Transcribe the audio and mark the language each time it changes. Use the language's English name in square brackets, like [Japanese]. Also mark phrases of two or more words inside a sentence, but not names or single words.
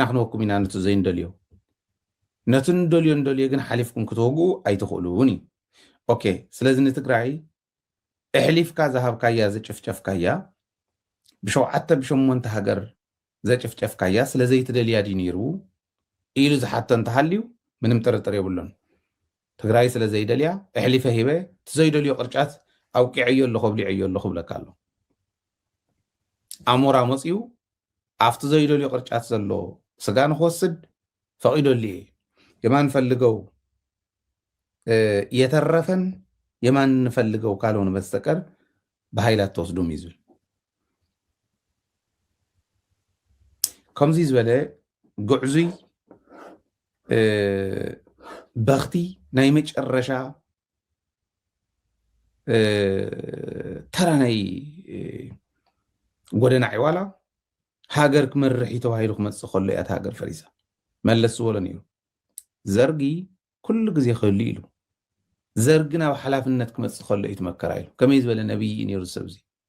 [Tigrinya] ክንወኩም ኢና ነቱ ዘይንደልዮ ነቱ እንደልዮ ግን ሓሊፍኩም ክትወግኡ ኣይትኽእሉን እዩ ኦኬ ስለዚ ንትግራይ እሕሊፍካ ዝሃብካያ ዘጭፍጨፍካያ ብሸውዓተ ብሸሞንተ ሃገር ዘጭፍጨፍካያ ስለዘይትደልያ ዲ ነይሩ ኢሉ ዝሓቶ እንተሃልዩ ምንም ጥርጥር የብሎን ትግራይ ስለዘይደልያ እሕሊፈ ሂበ ትዘይደልዮ ቅርጫት ኣውቂዐዮ ኣለኹ ኣብሊዐዮ ኣለኹ ብለካ ኣሎ ኣሞራ መፅኡ ኣብቲ ዘይደልዮ ቅርጫት ዘሎ ስጋ ንክወስድ ፈቂዶሉ እየ [Amharic] የማንፈልገው የተረፈን የማንፈልገው ካልሆነ በስተቀር [Tigrinya] ብሃይላት ተወስዱም ይዝብል ከምዚ ዝበለ ጉዕዙይ በኽቲ ናይ መጨረሻ ተራ ናይ ጎደና ዕዋላ ሃገር ክመርሕ ተባሂሉ ክመፅእ ከሎ እያ ሃገር ፈሪሳ መለስ ዝበሎ ነይሩ ዘርጊ ኩሉ ግዜ ክህሉ ኢሉ ዘርጊ ናብ ሓላፍነት ክመፅእ ከሎ እዩ ትመከራ ኢሉ ከመይ ዝበለ ነቢይ ነይሩ ሰብ እዚ